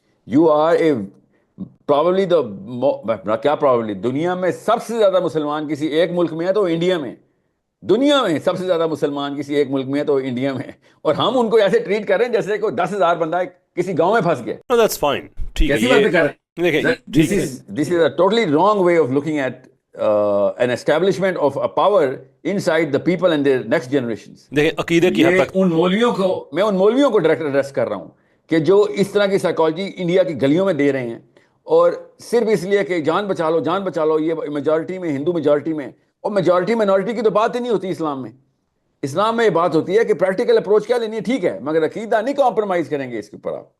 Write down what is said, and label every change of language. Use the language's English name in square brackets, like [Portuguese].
[English] you are a probably [Urdu] کیا probably دنیا میں سب سے زیادہ مسلمان کسی ایک ملک میں ہے تو انڈیا میں. دنیا میں سب سے زیادہ مسلمان کسی ایک ملک میں ہے تو انڈیا میں, اور ہم ان کو ایسے ٹریٹ کر رہے ہیں جیسے کوئی 10,000 بندہ کسی گاؤں میں پھنس گیا. [English] That's fine. [Urdu] ٹھیک ہے, کیسی باتیں کر رہے ہیں. [English] This is a totally wrong way of looking at an establishment of a power inside the people and their next generations. [Urdu] دیکھیں عقیدے کی حد تک ان مولویوں کو ڈائریکٹ ایڈریس کر رہا ہوں کہ جو اس طرح کی سائیکالوجی انڈیا کی گلیوں میں دے رہے ہیں, اور صرف اس لیے کہ جان بچا لو جان بچا لو. یہ میجورٹی میں, ہندو میجورٹی میں, اور میجورٹی مائنورٹی کی تو بات ہی نہیں ہوتی اسلام میں. اسلام میں یہ بات ہوتی ہے کہ پریکٹیکل اپروچ کیا لینی ہے, ٹھیک ہے, مگر عقیدہ نہیں کمپرومائز کریں گے اس کے اوپر.